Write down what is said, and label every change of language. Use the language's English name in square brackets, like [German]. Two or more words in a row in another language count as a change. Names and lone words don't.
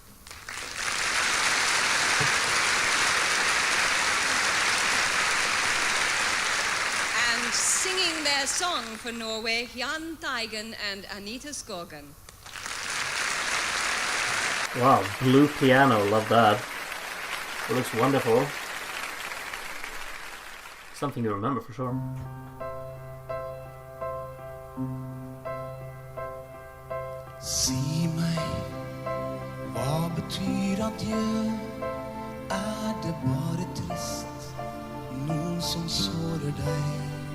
[English] And singing their song for Norway, Jan Teigen and Anita Skogen. Wow, blue piano, love that. It looks wonderful. Something to remember for sure. [Norwegian] Si meg, hva betyr adjø? Det bare trist, noen som sårer deg?